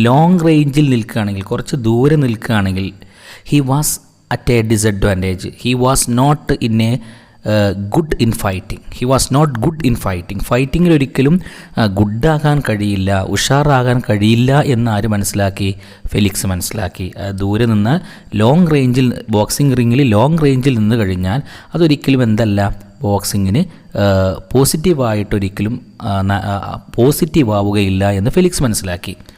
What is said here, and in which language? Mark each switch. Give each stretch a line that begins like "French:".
Malayalam: Long റേഞ്ചിൽ നിൽക്കുകയാണെങ്കിൽ, കുറച്ച് ദൂരെ നിൽക്കുകയാണെങ്കിൽ,
English: he was at a disadvantage. He was not in a good in fighting. He was not good in fighting.
Malayalam: ഫൈറ്റിങ്ങിൽ ഒരിക്കലും ഗുഡാകാൻ കഴിയില്ല, ഉഷാറാകാൻ കഴിയില്ല എന്ന് ആര് മനസ്സിലാക്കി? ഫെലിക്സ് മനസ്സിലാക്കി. ദൂരെ നിന്ന് ലോങ് റേഞ്ചിൽ, ബോക്സിംഗ് റിങ്ങിൽ ലോങ് റേഞ്ചിൽ നിന്ന് കഴിഞ്ഞാൽ അതൊരിക്കലും എന്തല്ല, ബോക്സിങ്ങിന് പോസിറ്റീവായിട്ടൊരിക്കലും പോസിറ്റീവ് ആവുകയില്ല എന്ന് ഫെലിക്സ് മനസ്സിലാക്കി.